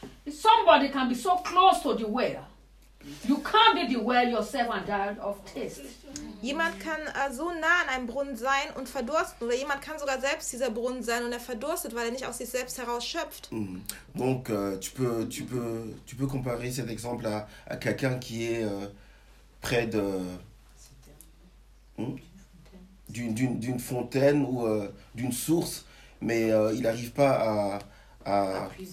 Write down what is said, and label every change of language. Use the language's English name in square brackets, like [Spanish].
[English] Somebody can be so close to the well. You can't be the well yourself and die of thirst. [German] Jemand kann so nah an einem Brunnen sein und verdursten, oder jemand kann sogar selbst dieser Brunnen sein und er verdurstet, weil er nicht aus sich selbst heraus schöpft. Mm. [French] Donc tu peux comparer cet exemple à quelqu'un qui est près de d'une fontaine ou d'une source, mais il n'arrive pas à